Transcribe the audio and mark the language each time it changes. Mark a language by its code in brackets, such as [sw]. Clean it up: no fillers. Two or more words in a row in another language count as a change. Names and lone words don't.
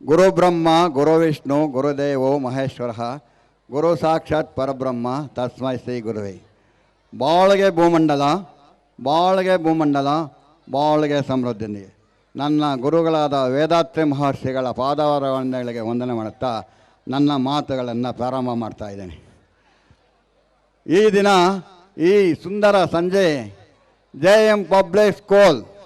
[sa] ಗುರು ಬ್ರಹ್ಮ ಗುರು ವಿಷ್ಣು ಗುರುದೇವೋ ಮಹೇಶ್ವರ ಗುರು ಸಾಕ್ಷಾತ್ ಪರಬ್ರಹ್ಮ ತಸ್ಮೈ ಶ್ರೀ ಗುರುವೇ. [kn] ಬಾಳಿಗೆ ಭೂಮಂಡಲ, ಬಾಳಿಗೆ ಭೂಮಂಡಲ, ಬಾಳಿಗೆ ಸಮೃದ್ಧಿ. ನನ್ನ ಗುರುಗಳಾದ ವೇದಾತ್ರಿ ಮಹರ್ಷಿಗಳ ಪಾದಾರಗಳಿಗೆ ವಂದನೆ ಮಾಡುತ್ತಾ ನನ್ನ ಮಾತುಗಳನ್ನು ಪ್ರಾರಂಭ ಮಾಡ್ತಾ ಇದ್ದೇನೆ. ಈ ದಿನ ಈ ಸುಂದರ ಸಂಜೆ JM ಪಬ್ಲಿಕ್ ಸ್ಕೂಲ್